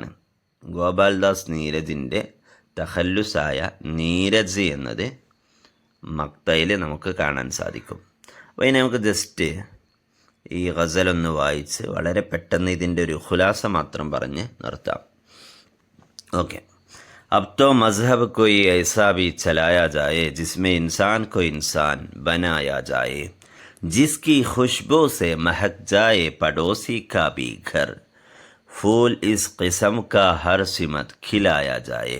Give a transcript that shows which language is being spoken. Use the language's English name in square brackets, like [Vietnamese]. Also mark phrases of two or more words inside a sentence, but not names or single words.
[Malayalam] ഗോപാൽദാസ് നീരജിൻ്റെ തഖല്ലുസായ നീരജ് എന്നത് മക്തയിൽ നമുക്ക് കാണാൻ സാധിക്കും. അപ്പോൾ ഇനി നമുക്ക് ജസ്റ്റ് ഈ ഗസലൊന്ന് വായിച്ച് വളരെ പെട്ടെന്ന് ഇതിൻ്റെ ഒരു ഖുലാസ മാത്രം പറഞ്ഞ് നിർത്താം. ഓക്കെ. [Hindi] अब तो मज़हब कोई ऐसा भी चलाया जाए जिसमें इंसान को इंसान बनाया जाए, जिसकी खुशबू से महक जाए पड़ोसी का भी घर, फूल इस किस्म का हर सिमत खिलाया जाए.